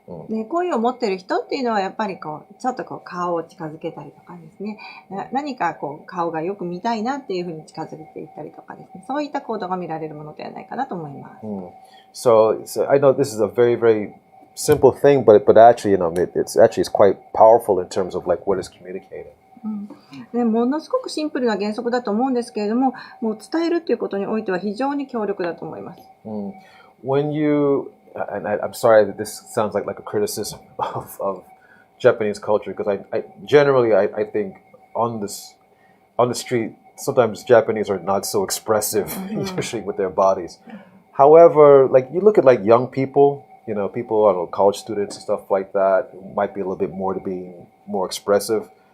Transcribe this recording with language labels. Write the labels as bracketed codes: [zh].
[ja] ね、恋を持っている人っていうのはやっぱりこうちょっとこう顔を近づけたりとかですね、何かこう顔がよく見たいなっていうふうに近づいていったりとかですね、そういった行動が見られるものではないかなと思います。 [en] So I know this is a very, very simple thing, but actually, it's quite powerful in terms of like what is communicated. [ja] ね、ものすごくシンプルな原則だと思うんですけれども、もう伝えるっていうことにおいては非常に強力だと思います。 [en] When you and I'm sorry that this sounds like a criticism of Japanese culture, because I generally think on the street sometimes Japanese are not so expressive usually with their bodies. However, like you look at like young people, people, I don't know, college students and stuff like that, who might be a little bit more to be more expressive.